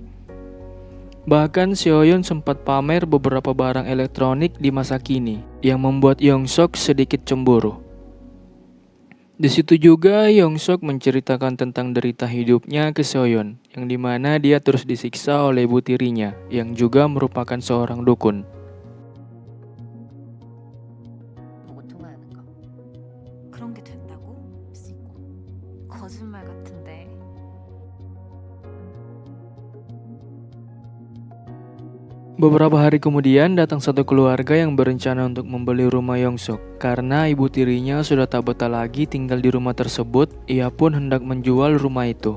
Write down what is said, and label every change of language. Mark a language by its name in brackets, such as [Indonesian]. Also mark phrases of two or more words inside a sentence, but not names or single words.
[Indonesian] Bahkan Soyeon sempat pamer beberapa barang elektronik di masa kini yang membuat Hyung Suk sedikit cemburu. Di situ juga Hyung Suk menceritakan tentang derita hidupnya ke Soyeon, yang dimana dia terus disiksa oleh ibu tirinya yang juga merupakan seorang dukun. [Korean] 보고 통화하는 거. 그런 게 된다고? 거짓말 같은데. [Indonesian] Beberapa hari kemudian datang satu keluarga yang berencana untuk membeli rumah Hyung Suk. Karena ibu tirinya sudah tak betah lagi tinggal di rumah tersebut, ia pun hendak menjual rumah itu.